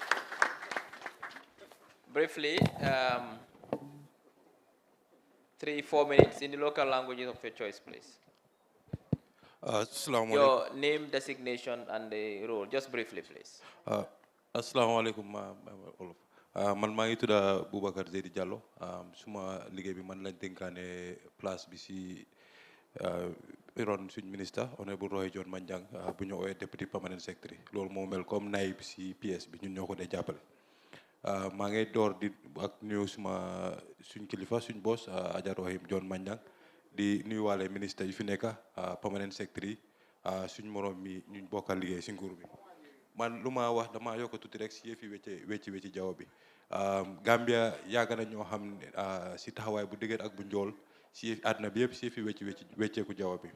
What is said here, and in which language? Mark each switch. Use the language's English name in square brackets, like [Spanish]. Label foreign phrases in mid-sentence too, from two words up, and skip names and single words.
[English] Briefly, 3-4 minutes in the local languages of your choice, please. Your name, designation, and the role. Just briefly, please. [Arabic] Assalamu alaikum. [Wolof] Man maa ngi tudda Boubacar Zeydi Diallo. Suma liggéey bi man lañ dénkaane place bi si ron suñ [French] ministre honorable [Wolof] ROHEY John Manjang bu ñu ooyee [English] deputy permanent secretary [Wolof] loolu moo mel comme naïb si PS bi ñun ñoo ko dee jàppale. maa ngi door di ak nuyu suma suñ kilifa suñ boss Adja ROHEY John Manjang di nuyuwaale ministre yi fi nekk [English] permanent secretary [Wolof] suñ morom mi ñu bokkal liggéey si nguur bi. man lu ma wax dama yokk tuuti rek si yëfi wecci jaww bi Gambia yàgg na ñoo xam si taxawaay bu dëgër ak bu njool si yëfi àdduna bi yëpp si yëfi wecceeku jaww bi.